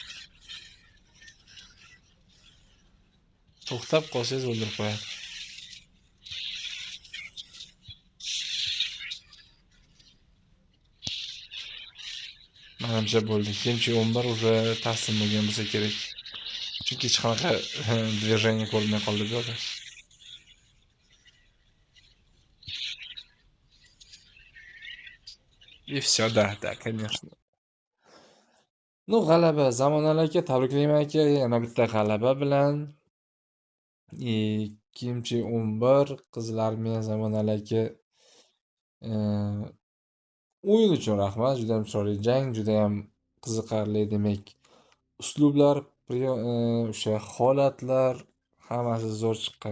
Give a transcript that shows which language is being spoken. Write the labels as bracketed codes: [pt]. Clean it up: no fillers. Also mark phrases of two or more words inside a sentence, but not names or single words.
[uz] To'xtab qolsangiz o'ldirib qo'yadi. Menimcha bo'ldi. Kimchi 11 уже taslim bo'lgan bo'lsa kerak. Chunki hech qanaqa движение ko'rmay qoldi bu yerda. [ru] И всё, да, конечно. [uz] G'alaba Zamon aka, tabriklayman aka, yana bitta g'alaba bilan. Kimchi 11 Qizil armiya Zamon aka. O'yin uchun rahmat, juda ham chiroyli jang, juda ham qiziqarli, demak, uslublar, o'sha holatlar hammasi zo'r chiqqan.